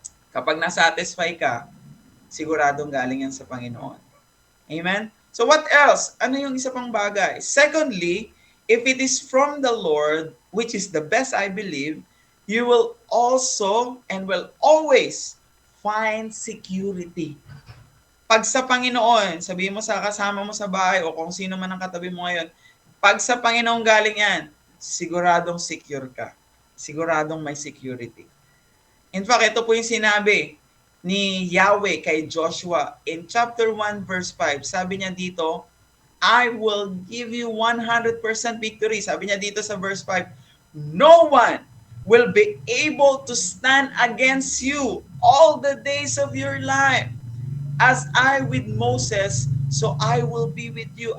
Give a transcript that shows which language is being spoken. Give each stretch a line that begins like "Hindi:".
Filipino: Kapag nasatisfy ka, siguradong galing yan sa Panginoon. Amen?
English: So what else?
Filipino: Ano yung isa pang bagay?
English: Secondly, if it is from the Lord, which is the best I believe, you will also and will always find security.
Filipino: Pag sa Panginoon, sabihin mo sa kasama mo sa bahay o kung sino man ang katabi mo ngayon, pag sa Panginoon galing yan, siguradong secure ka. Siguradong may security. In fact, ito po yung sinabi. ni Yahweh kay Joshua in chapter 1 verse 5. Sabi niya dito,
English: I will give you 100% victory.
Filipino: Sabi niya dito sa
English: verse 5, no one will be able to stand against you all the days of your life. As I with Moses, so I will be with you.